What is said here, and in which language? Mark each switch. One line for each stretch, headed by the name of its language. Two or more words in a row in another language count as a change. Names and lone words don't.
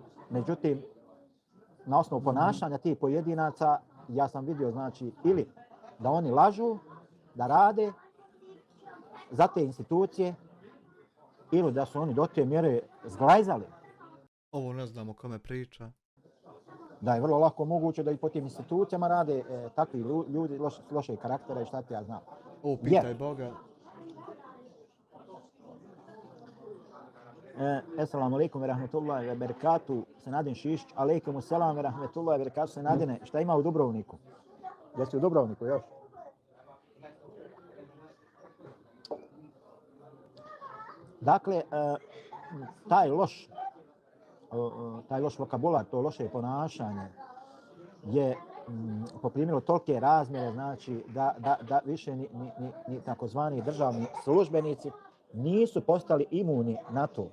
Bosnian: Međutim, na osnovu ponašanja tih pojedinaca ja sam vidio, znači, ili da oni lažu, da rade za te institucije, ili da su oni do te mjere zglajzali. Ovo ne znam o kome priča. Da je vrlo lako moguće da i po tim institucijama rade takvi ljudi loše karaktera i šta ti ja znam. O, pitaj Boga.
Arabic: السلام عليكم ورحمة الله وبركاته.
Bosnian: Senadin Šišić.
Arabic: عليكم السلام ورحمة الله وبركاته.
Bosnian: Senadine, šta ima u Dubrovniku? Jesi u Dubrovniku još? Dakle, taj loš vokabular, to loše ponašanje je poprimilo tolike razmjere, znači da više ni takozvani državni službenici nisu postali imuni na to.